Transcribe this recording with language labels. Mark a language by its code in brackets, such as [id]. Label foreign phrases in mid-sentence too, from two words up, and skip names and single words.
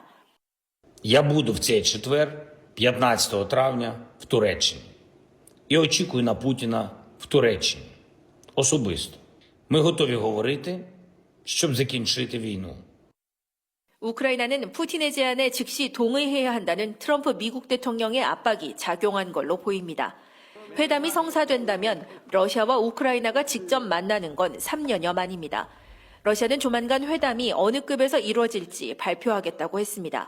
[uk] Я буду в цей четвер, 15 травня, в Туреччині. І очікую на Путіна в Туреччині. Особисто. Ми готові говорити, щоб закінчити війну. [ko] 우크라이나는 푸틴의 제안에 즉시 동의해야 한다는 트럼프 미국 대통령의 압박이 작용한 걸로 보입니다. 회담이 성사된다면 러시아와 우크라이나가 직접 만나는 건 3년여 만입니다. 러시아는 조만간 회담이 어느 급에서 이루어질지 발표하겠다고 했습니다.